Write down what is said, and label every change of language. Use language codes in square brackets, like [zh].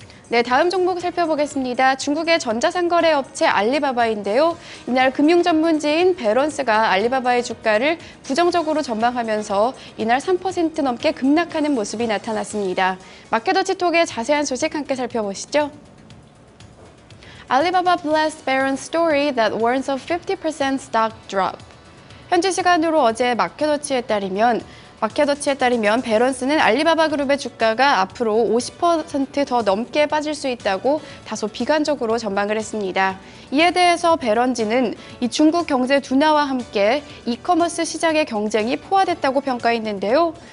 [ko] 네, 다음 종목 살펴보겠습니다. 중국의 전자상거래 업체 알리바바인데요. 이날 금융 전문지인 배런스가 알리바바의 주가를 부정적으로 전망하면서 이날 3% 넘게 급락하는 모습이 나타났습니다. 마켓워치톡의 자세한 소식 함께 살펴보시죠. [en] Alibaba blessed Barron's story that warns of 50% stock drop. [ko] 현지 시간으로 어제 마켓워치에 따르면 배런스는 알리바바 그룹의 주가가 앞으로 50% 더 넘게 빠질 수 있다고 다소 비관적으로 전망을 했습니다. 이에 대해서 배런지는 이 중국 경제 둔화와 함께 이커머스 시장의 경쟁이 포화됐다고 평가했는데요.